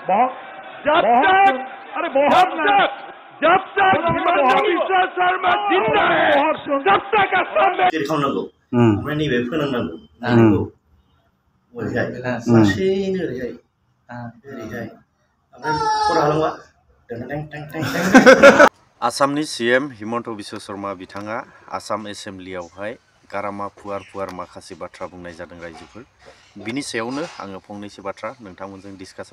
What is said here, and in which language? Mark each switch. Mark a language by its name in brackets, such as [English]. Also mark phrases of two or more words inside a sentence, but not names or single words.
[Hindi] अरे बहुत जब तक हिमंत बिश्व शर्मा जिंदा है तब तक असम में [Bodo] खावनांगौ ओमफ्राय नैबे फोनांनांगौ नांगौ ओरैहाय लासैनो ओरैहाय ओमफ्राय खरा हालांबा आसामनि सीएम हिमंत बिश्व शर्मा बिथाङा आसाम एसेम्बलियावहाय गारामा फुवार माखासे बाथ्रा बुंनाय जादों रायजोफोर बिनि सायावनो आङो फंनैसो बाथ्रा नोंथांमोनजों डिसकासन